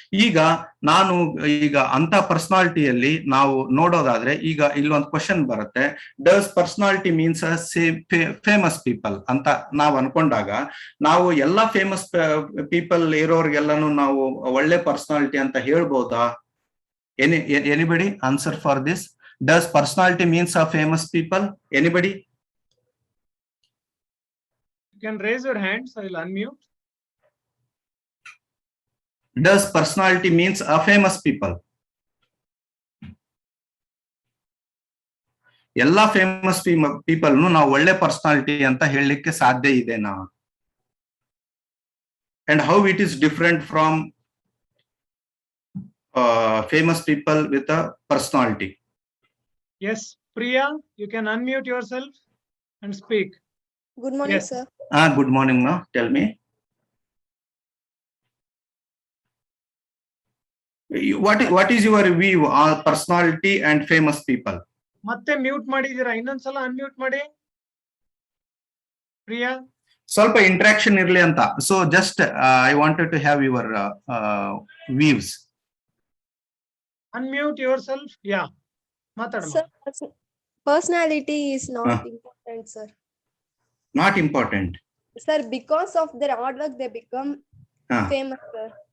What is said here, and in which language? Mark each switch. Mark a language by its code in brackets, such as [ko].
[kn] ಈಗ ಅಂತ ಪರ್ಸನಾಲಿಟಿಯಲ್ಲಿ ನಾವು ನೋಡೋದಾದ್ರೆ, ಈಗ ಇಲ್ಲೊಂದು ಕ್ವಶನ್ ಬರುತ್ತೆ, [en] does personality means famous people [kn] ಅಂತ ನಾವು ಅನ್ಕೊಂಡಾಗ, ನಾವು ಎಲ್ಲಾ ಫೇಮಸ್ ಪೀಪಲ್ ಇರೋರ್ಗೆಲ್ಲಾನು ನಾವು ಒಳ್ಳೆ ಪರ್ಸನಾಲಿಟಿ ಅಂತ ಹೇಳ್ಬೋದಾ? [en] Anybody answer for this? Does personality means a famous people? Anybody? You can raise your hands. I will unmute. Does personality means a famous people? [kn] ಎಲ್ಲಾ famous people ನಾವು ಒಳ್ಳೆ ಪರ್ಸನಾಲಿಟಿ ಅಂತ ಹೇಳಲಿಕ್ಕೆ ಸಾಧ್ಯ ಇದೆನಾ? [en] And how it is different from famous people with a personality? Yes, Priya, you can unmute yourself and speak. Good morning, Yes. sir. Good morning, ma. Tell me. What is your view on personality and famous people? [kn] ಮತ್ತೆ mute ಮಾಡಿದೀರಾ, ಇನ್ನೊಂದ್ಸಲ unmute ಮಾಡಿ ಪ್ರಿಯಾ. ಸ್ವಲ್ಪ interaction ಇರ್ಲಿ ಅಂತ. [en] So just I wanted to have your views. Unmute yourself. Yeah. [kn] ಮಾತಾಡಮ್ಮ. [en] Sir, personality is not important, sir. Not important. Sir, because of their hard work, they become famous, sir.